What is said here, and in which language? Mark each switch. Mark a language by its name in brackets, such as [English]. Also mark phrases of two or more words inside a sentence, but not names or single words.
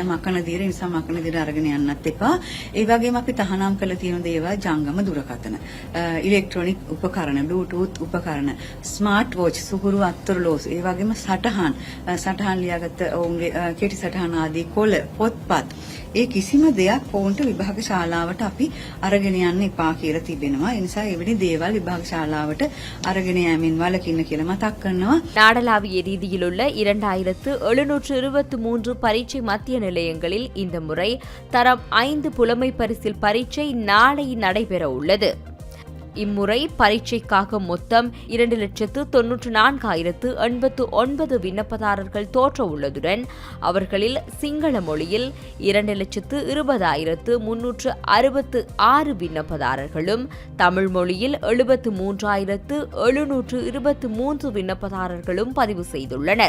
[Sinhala] මකන දියර නිසා මකන දියර අරගෙන යන්නත් එපා. ඒ වගේම අපි තහනම් කළ තියෙන දේවල් ජංගම දුරකථන, ඉලෙක්ට්‍රොනික උපකරණ, බ්ලූටූත් උපකරණ, [English] smart watch, [Sinhala] සුහුරු අත්තරලෝසු, ඒ වගේම සටහන් ලියාගත්ත ඔවුන්ගේ කෙටි සටහන් ආදී කොළ, පොත්පත්, ඒ කිසිම දෙයක් ඔවුන්ට විභාග ශාලාවට අපි අරගෙන යන්න එපා කියලා තිබෙනවා. ඒ නිසා එවැනි දේවල් විභාග ශාලාවට අරගෙන යෑමෙන් වළකින්න කියලා මතක් කරනවා. [Tamil] நாடளாவிய ரீதியில் உள்ள 2,723 பரீட்சை மத்திய நிலையங்களில் இந்த முறை தரம் 5 புலமை பரிசில் பரீட்சை நாளை நடைபெற உள்ளது. இம்முறை பரீட்சைக்காக மொத்தம் 2,94,089 விண்ணப்பதாரர்கள் தோற்ற உள்ளதுடன் அவர்களில் சிங்கள மொழியில் 2,20,366 விண்ணப்பதாரர்களும் தமிழ் மொழியில் 73,723 விண்ணப்பதாரர்களும் பதிவு செய்துள்ளனர்.